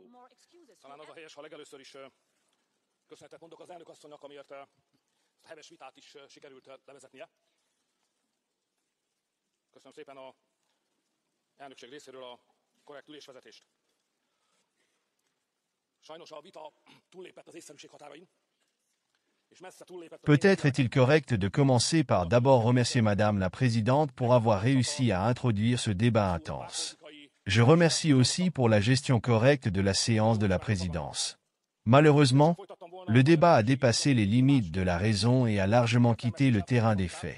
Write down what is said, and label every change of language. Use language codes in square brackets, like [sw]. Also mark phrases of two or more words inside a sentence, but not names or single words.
[hu] Talán az a helyes, ha legelőször is köszönetet mondok az elnök asszonynak, amiért ezt a heves vitát is sikerült levezetnie. Köszönöm szépen a elnökség részéről a korrekt ülésvezetést. Sajnos a vita túllépett az észszerűség határain. [fr] Peut-être est-il correct de commencer par d'abord remercier Madame la Présidente pour avoir réussi à introduire ce débat intense. Je remercie aussi pour la gestion correcte de la séance de la présidence. Malheureusement, le débat a dépassé les limites de la raison et a largement quitté le terrain des faits.